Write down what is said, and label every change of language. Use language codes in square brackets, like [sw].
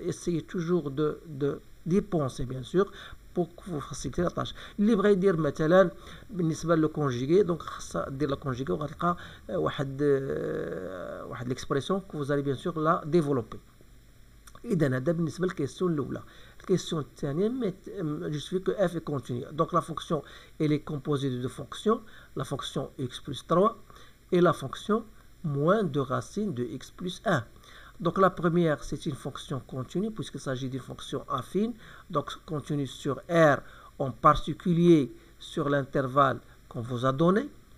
[fr] Essayez toujours d'y penser, bien sûr, pour vous faciliter la tâche. [ar] اللي بغى يدير مثلا بالنسبه للكونجيغي دونك خاصها دير لا كونجيغي وغتلقى واحد ليكسبريسيون que vous allez bien sûr la développer. اذا هذا بالنسبه للكيسيون الاولى. [fr] الكيسيون الثانيه justifie que f est continu. Donc la fonction elle est composée de deux fonctions, la fonction x plus 3 et la fonction moins 2 racines de x plus 1. Donc la première, c'est une fonction continue, puisqu'il s'agit d'une fonction affine, donc continue sur R, en particulier sur l'intervalle qu'on vous a donné.